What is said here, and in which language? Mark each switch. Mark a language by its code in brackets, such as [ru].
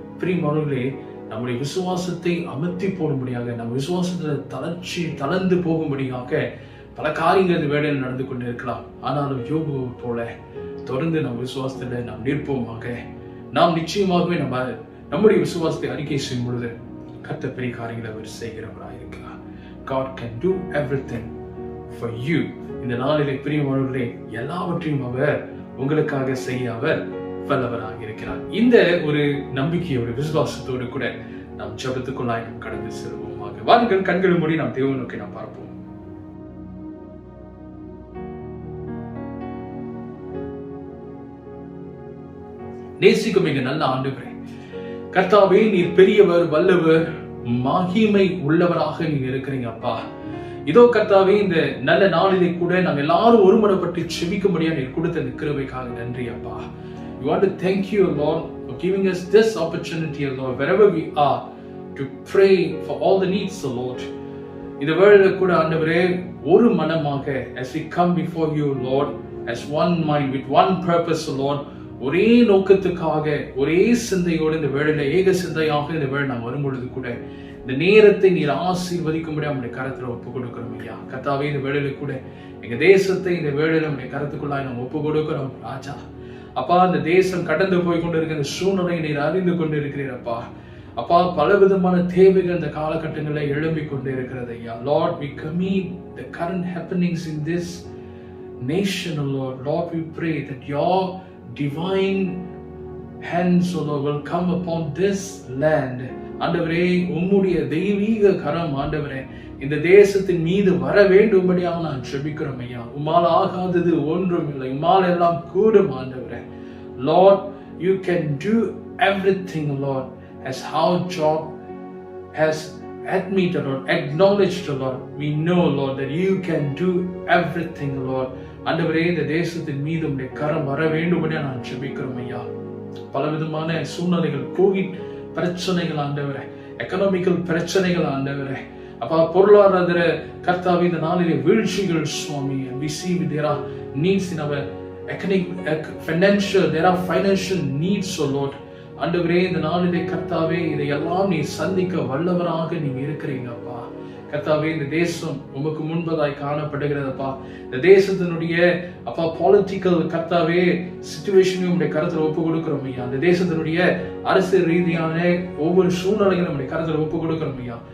[ta] பிரியமானவர்களே, நம்முடைய விசுவாசத்தை அமர்த்தி போடும்படியாக, நம்ம விசுவாசத்துல தளர்ந்து போகும்படியாக பல காரியங்கள் இந்த வேளையில் நடந்து கொண்டு இருக்கலாம். ஆனாலும் யோபு போல தொடர்ந்து நம் விசுவாசத்துல நாம் நிற்போமாக. நாம் நிச்சயமாகவே நம்முடைய விசுவாசத்தை அறிக்கை செய்யும் பொழுது கர்த்தர் பெரிய காரியங்களை அவர் செய்கிறவராக இருக்கிறார். [en] God can do everything for you. [ta] இந்த நாளிலே பிரியமானவர்களே, எல்லாவற்றையும் அவர் உங்களுக்காக செய்ய அவர் வல்லவராக இருக்கிறார். இந்த ஒரு நம்பிக்கையோட விசுவாசத்தோடு கூட நாம் ஜெபத்துக்குள்ளாய் நாம் கடந்து செல்வோமாக. வாருங்கள், கண்களை மூடி நாம் தேவனை நோக்கி நாம் பார்ப்போம். நேசிக்கும் எங்க நல்ல ஆண்டவரே, கர்த்தாவே, நீர் பெரியவர், வல்லவர், மகிமை உள்ளவராக நீங்க இருக்கிறீங்க அப்பா. இதோ கர்த்தாவே, இந்த நல்ல நாளிலே கூட நாங்க எல்லாரும் ஒருமனப்பட்டு செபிக்கும்படியா நீர் கொடுத்த இந்த கிருபைக்காக நன்றி அப்பா. [en] We want to thank you, Lord, for giving us this opportunity, Lord, wherever we are, to pray for all the needs, Lord. [ta] இந்த வேளையில கூட ஆண்டவரே, ஒரு மனமாக [en] as we come before you, Lord, as one mind with one purpose, Lord, [ta] ஒரே நோக்கத்துக்காக ஒரே சிந்தையோடு இந்த வேளையில ஏக சிந்தையாக இந்த வேளை நாம் வரும்பொழுது கூட இந்த நேரத்தை நீர் ஆசீர்வதிக்கும்படி நம்முடைய கரத்துல ஒப்பு கொடுக்கிறோம் ஐயா. கர்த்தாவே, இந்த வேளையில கூட எங்க தேசத்தை இந்த வேளையில நம்முடைய கரத்துக்குள்ளாய் நாம் ஒப்பு கொடுக்கிறோம் ராஜா. அப்பா, இந்த தேசம் கடந்து போய் கொண்டு இருக்கிற சூழ்நிலை நீர் அறிந்து கொண்டு இருக்கிறீரப்பா. அப்பா, பல விதமான தேவைகள் இந்த காலகட்டங்களில் எழும்பிக் கொண்டு இருக்கிறது ஐயா. [en] Lord, we commit the current happenings in this nation, Lord. Lord, we pray that your divine hands, Lord, will come upon this land. [ta] ஆண்டவரே, உம்முடைய தெய்வீக கரம் ஆண்டவரே இந்த தேசத்தின் மீது வர வேண்டும்படியாக நான் ஜெபிக்கிறோம் ஐயா. உம்மால் ஆகாதது ஒன்றும் இல்லை, உம்மால் எல்லாம் கூடும் ஆண்டவரே. [en] Lord, you can do everything, Lord, as how Job has admitted or acknowledged, Lord. We know, Lord, that you can do everything, Lord. [ta] ஆண்டவரே, இந்த தேசத்தின் மீது உம்முடைய கரம் வர வேண்டும்படியாக நான் ஜெபிக்கிறோம் ஐயா. பலவிதமான சூழ்நிலைகள், கோவிட் பிரச்சனைகள் ஆண்டவரே, எக்கனாமிக்கல் பிரச்சனைகள் ஆண்டவரே, அப்பா, பொருளாதார கர்த்தாவே இந்த நாளிலே வீழ்ச்சிகள் சுவாமி. [en] we see there are needs in our economic financial, there are financial needs, so Lord. [ta] ஆண்டவரே, இந்த நாளிலே கர்த்தாவே இதையெல்லாம் நீ சந்திக்க வல்லவராக நீங்க இருக்கிறீங்க அப்பா. கர்த்தாவே, இந்த தேசம் உமக்கு முன்பதாய் காணப்படுகிறதப்பா. இந்த தேசத்தினுடைய அப்பா பொலிட்டிக்கல் கர்த்தாவே சிச்சுவேஷனையும் உடைய கருத்துல ஒப்பு கொடுக்கிறோம் ஐயா. இந்த தேசத்தினுடைய அரசியல் ரீதியான ஒவ்வொரு சூழ்நிலைகளும் நம்முடைய கருத்துல ஒப்பு கொடுக்கிறோம் ஐயா.